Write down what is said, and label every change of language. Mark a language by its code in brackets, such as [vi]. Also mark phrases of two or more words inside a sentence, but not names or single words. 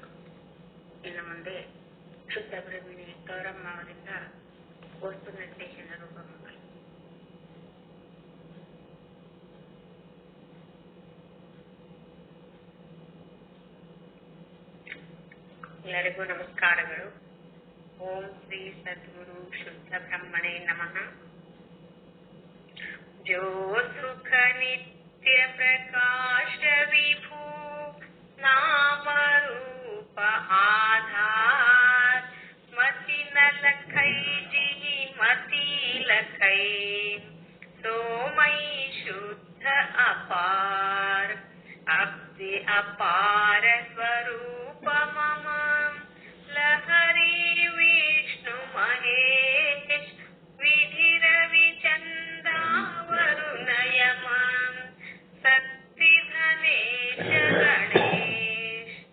[kn] ಇನ್ನು ಮುಂದೆ ಶುದ್ಧ ಬ್ರಹ್ಮಿಣಿ ಗೌರಮ್ಮ ಅವರಿಂದ ವಸ್ತು ನಿರ್ದೇಶನ ರೂಪಗಳು. ಎಲ್ಲರಿಗೂ ನಮಸ್ಕಾರಗಳು. [sa] ಓಂ ಶ್ರೀ ಸದ್ಗುರು ಶುದ್ಧ ಬ್ರಹ್ಮಣೇ ನಮಃ. [hi] जो सुख नित्य प्रकाश विभू नाम रूप आधार मति न लखै जी मति लखै सो मई शुद्ध अपार अब्धि अपार स्वरूप मम लहरी विष्णु महेश विधि रवि चंदा वरुणयमां शक्ति धनेश गणेश